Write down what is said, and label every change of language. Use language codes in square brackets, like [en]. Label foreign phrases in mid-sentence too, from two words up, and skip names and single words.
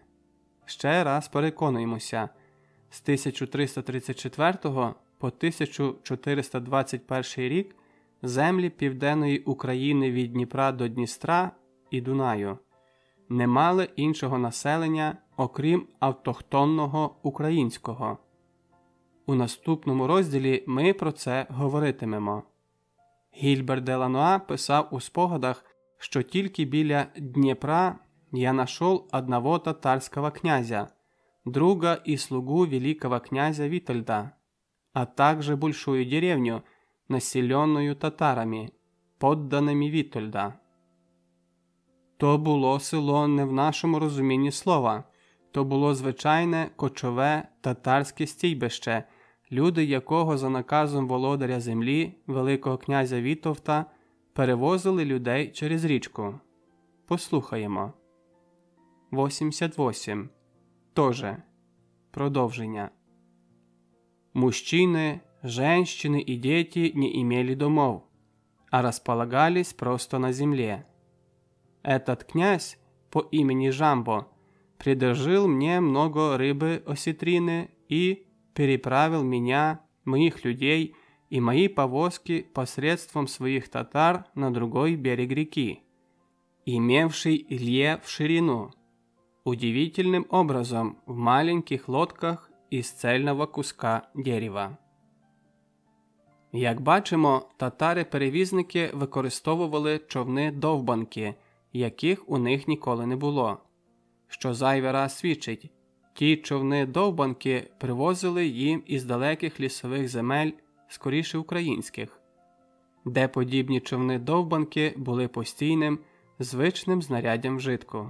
[uk] Ще раз переконуємося, з 1334 по 1421 рік землі Південної України від Дніпра до Дністра і Дунаю не мали іншого населення, окрім автохтонного українського. У наступному розділі ми про це говоритимемо. Гільбер де Ланоа писав у спогадах, що тільки біля Дніпра [ru] я нашел одного татарского князя, друга и слугу великого князя Витольда, а также большую деревню, населенную татарами, подданими Вітольда. [uk] То було село не в нашому розумінні слова, то було звичайне кочове татарське стійбище, люди якого за наказом володаря землі, великого князя Вітовта, перевозили людей через річку. Послухаємо. 88. [ru] Тоже. Продолжение. Мужчины, женщины и дети не имели домов, а располагались просто на земле. Этот князь по имени Жамбо предложил мне много рыбы осетрины и переправил меня, моих людей и мои повозки посредством своих татар на другой берег реки, имевший лье в ширину, удивительным образом в маленьких лодках із цельного куска дерева. [uk] Як бачимо, татари-перевізники використовували човни-довбанки, яких у них ніколи не було. Що зайвий раз свідчить, ті човни-довбанки привозили їм із далеких лісових земель, скоріше українських, де подібні човни-довбанки були постійним, звичним знаряддям вжитку.